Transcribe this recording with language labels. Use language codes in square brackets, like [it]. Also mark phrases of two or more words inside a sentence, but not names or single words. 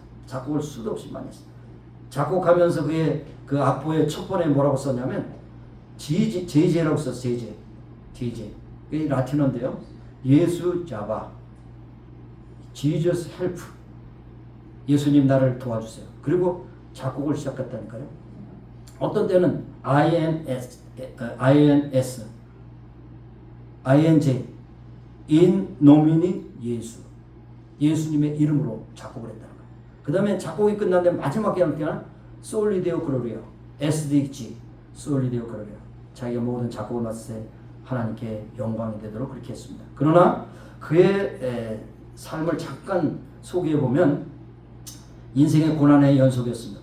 [ko] 작곡을 수도 없이 많이 했습니다. 작곡하면서 그의 그 악보에 첫 번에 뭐라고 썼냐면 제제라고 썼어요. 제제. 이게 라틴어인데요. 예수 잡아. [en] Jesus help. [ko] 예수님 나를 도와주세요. 그리고 작곡을 시작했다니까요. 어떤 때는 INS, [la] INJ, in nomine 예수. [ko] 예수님의 이름으로 작곡을 했다는 거예요. 그 다음에 작곡이 끝났는데 마지막 때는 [la] Soli Deo Gloria, [ko] SDG, [la] Soli Deo Gloria. [ko] 자기가 모든 작곡을 마쳤을 때 하나님께 영광이 되도록 그렇게 했습니다. 그러나 그의 삶을 잠깐 소개해보면 인생의 고난의 연속이었습니다.